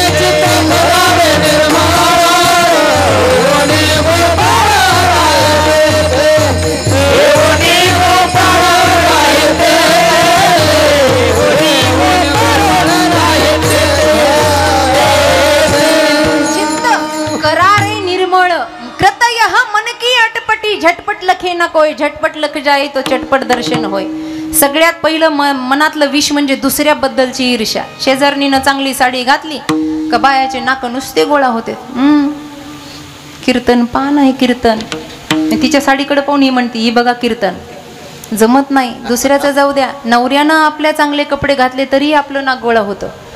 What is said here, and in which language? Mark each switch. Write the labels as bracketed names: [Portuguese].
[Marathi] चित्त करा रे निर्माण, येवोनी गोपाळ राहे ते, येवोनी गोपाळ राहे ते, येवोनी गोपाळ राहे ते. चित्त करारे निर्मळ, [Hindi] कृतयः मन की अटपटी, झटपट लखे न कोय, झटपट लख जाय तो चटपट दर्शन होय. [Marathi] सगळ्यात पहिलं मनातलं विष म्हणजे दुसऱ्याबद्दलची ईर्ष्या. शेजारणीनं चांगली साडी घातली का बायाचे नाक नुसते गोळा होते. कीर्तन पान आहे कीर्तन. तिच्या साडीकडे पाहून ही म्हणते ही बघा कीर्तन. जमत नाही. दुसऱ्याचं जाऊ द्या, नवऱ्यानं आपल्या चांगले कपडे घातले तरी आपलं नाक गोळा होतं.